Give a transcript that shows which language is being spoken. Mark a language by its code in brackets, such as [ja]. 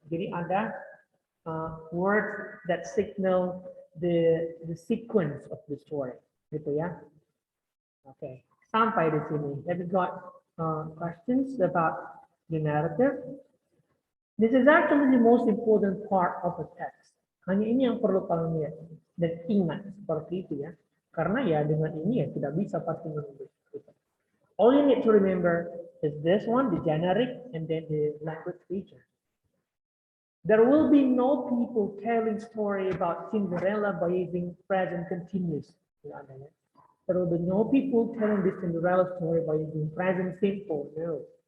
[id] Jadi ada [en] words that signal the sequence of the story, [id] gitu ya. Okay, sampai di sini. [en] Have you got questions about the narrative? This is actually the most important part of the text. [id] Hanya ini yang perlu kalian lihat dan ingat seperti itu ya. Karena ya dengan ini ya tidak bisa pasti menulis. [en] All you need to remember is this one, the generic, and then the language feature. There will be no people telling story about Cinderella by using present continuous. There will be no people telling the Cinderella story by using present simple. No.